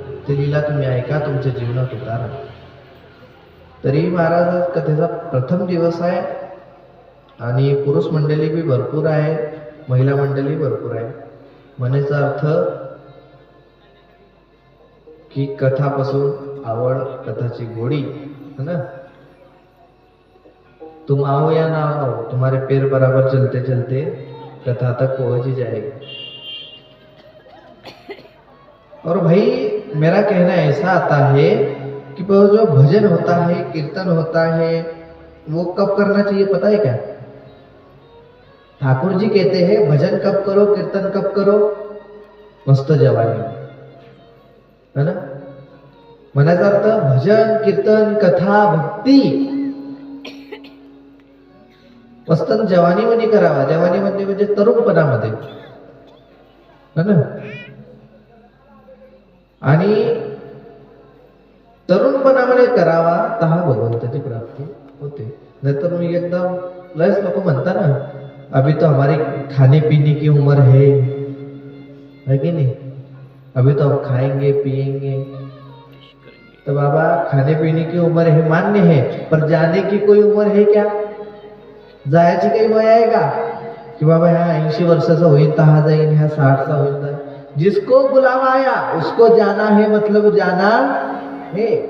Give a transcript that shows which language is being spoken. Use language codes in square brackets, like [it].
[mr] ते लीला तुम्ही ऐका, तुमच्या जीवनात उतारा. तरी महाराज कथेचा प्रथम दिवस आहे आणि पुरुष मंडळी बी भरपूर आहे, महिला मंडळी भरपूर आहे. म्हणण्याचा अर्थ की कथापासून आवड, कथाची गोडी [hi] है ना. तुम आओ या ना आओ, तुम्हारे पैर बराबर चलते चलते कथा तक पहुंच ही जाएगी. और भाई मेरा कहना ऐसा आता है कि जो भजन होता है, कीर्तन होता है, वो कब करना चाहिए पता है क्या? ठाकुर जी कहते हैं भजन कब करो, कीर्तन कब करो? मस्त जवानी है ना. [mr] म्हणायचा अर्थ भजन, कीर्तन, कथा, भक्ती मस्त जवानीमध्ये करावा. जवानीमध्ये म्हणजे तरुणपणामध्ये [hi] है ना. [mr] आणि तरुणपणामध्ये करावा तर हा भगवंताची प्राप्ती होते. नाहीतर मग एकदम लयच लोक म्हणतात ना, [hi] अभी तो हमारी खाने पीने की उम्र है कि नहीं, अभी तो हम खाएंगे पिएंगे. तो बाबा खाने पीने की उम्र है मान्य है, पर जाने की कोई उम्र है क्या? [mr] जायची काही वय आहे का की बाबा ह्या 80 वर्षाचा होईल तर हा जाईल, ह्या 60चा होईल तर. [hi] जिसको बुलावा आया उसको जाना है, मतलब जाना है.